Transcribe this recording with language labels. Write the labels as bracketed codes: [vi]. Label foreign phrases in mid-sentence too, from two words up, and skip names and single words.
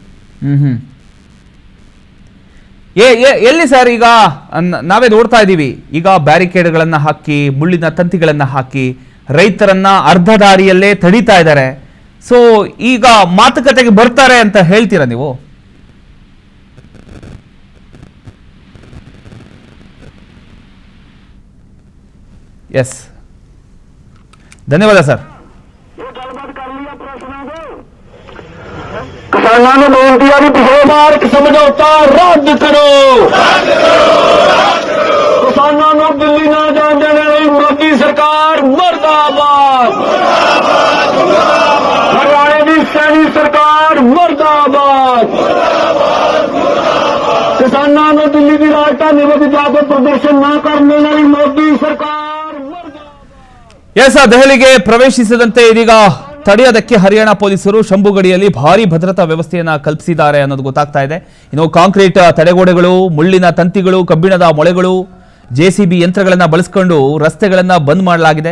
[kn] ಎಲ್ಲಿ ಸರ್ ಈಗ ನಾವೇ ನೋಡ್ತಾ ಇದ್ದೀವಿ, ಈಗ ಬ್ಯಾರಿಕೇಡ್ಗಳನ್ನ ಹಾಕಿ, ಮುಳ್ಳಿನ ತಂತಿಗಳನ್ನ ಹಾಕಿ ರೈತರನ್ನ ಅರ್ಧ ದಾರಿಯಲ್ಲೇ ತಡೀತಾ ಇದ್ದಾರೆ. ಸೊ ಈಗ ಮಾತುಕತೆಗೆ ಬರ್ತಾರೆ ಅಂತ ಹೇಳ್ತೀರಾ ನೀವು? ಎಸ್, [hi] धन्यवाद सर. किसानों ने बेनती है कि पिछले बार समझौता रद्द करो। किसानों को दिल्ली न जाने देने वाली मोदी सरकार मुर्दाबाद। हरियाणा की सैनी सरकार मुर्दाबाद। किसानों को दिल्ली की राजधानी में जाकर प्रदर्शन न करने वाली मोदी सरकार। [kn] ದೆಹಲಿಗೆ ಪ್ರವೇಶಿಸದಂತೆ ಇದೀಗ ತಡೆಯೋದಕ್ಕೆ ಹರಿಯಾಣ ಪೊಲೀಸರು ಶಂಭುಗಡಿಯಲ್ಲಿ ಭಾರಿ ಭದ್ರತಾ ವ್ಯವಸ್ಥೆಯನ್ನ ಕಲ್ಪಿಸಿದ್ದಾರೆ ಅನ್ನೋದು ಗೊತ್ತಾಗ್ತಾ ಇದೆ. ಇನ್ನು ಕಾಂಕ್ರೀಟ್ ತಡೆಗೋಡೆಗಳು, ಮುಳ್ಳಿನ ತಂತಿಗಳು, ಕಬ್ಬಿಣದ ಮೊಳೆಗಳು, ಜೆಸಿಬಿ ಯಂತ್ರಗಳನ್ನ ಬಳಸಿಕೊಂಡು ರಸ್ತೆಗಳನ್ನ ಬಂದ್ ಮಾಡಲಾಗಿದೆ.